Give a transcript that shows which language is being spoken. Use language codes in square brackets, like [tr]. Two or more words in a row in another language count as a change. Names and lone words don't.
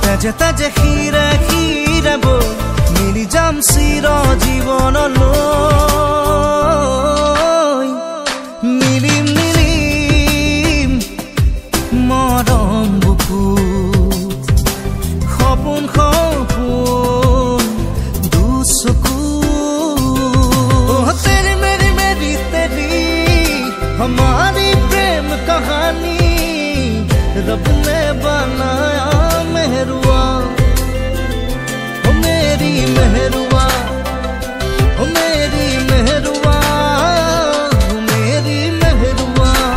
[as] এটা যে খিৰে খিৰে বৈ মিলি যাম চিৰ জীৱনলৈ মিলিম মিলিম মৰম বুকুত সপোন সপোন দুচকু [hi] तेरी मेरी मेरी तेरी हमारी प्रेम कहानी रब ने बनाया मेहरुआ हो मेरी मेहरुआ हो मेरी मेहरुआ हो मेरी मेहरुआ